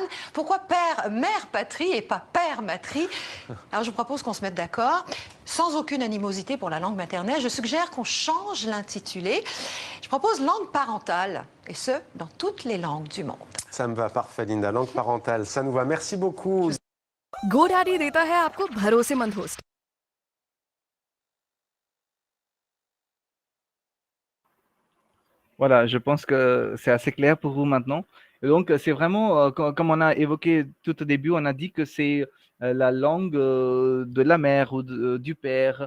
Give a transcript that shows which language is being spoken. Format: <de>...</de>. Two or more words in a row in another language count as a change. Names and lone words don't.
<fr>Pourquoi mère patrie et pas père matrie? Alors je vous propose qu'on se mette d'accord. Sans aucune animosité pour la langue maternelle, je suggère qu'on change l'intitulé. Je propose langue parentale, et ce, dans toutes les langues du monde. Ça me va parfait, Linda. Langue parentale, ça nous va. Merci beaucoup.</fr> <hi>GoDaddy देता है आपको भरोसेमंद होस्ट।</hi> <fr>Voilà, je pense que c'est assez clair pour vous maintenant. Et donc, c'est vraiment, comme on a évoqué tout au début, on a dit que c'est la langue de la mère ou du père.</fr>